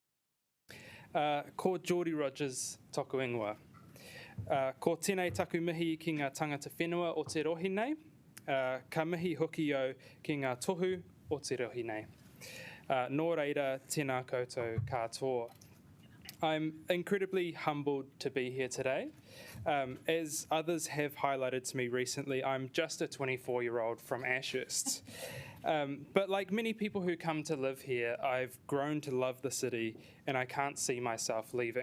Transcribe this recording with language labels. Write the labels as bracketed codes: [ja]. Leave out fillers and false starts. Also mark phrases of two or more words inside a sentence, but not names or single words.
[mi] Ko Geordie Rogers toku ingoa. Ko tēnei taku mihi ki ngā tangata whenua o te rohi nei, ka mihi hoki au ki ngā tohu o te rohi nei. Nō reira, tēnā koutou katoa. [en] I'm incredibly humbled to be here today. As others have highlighted to me recently, I'm just a 24-year-old from Ashurst. But like many people who come to live here, I've grown to love the city and I can't see myself leaving.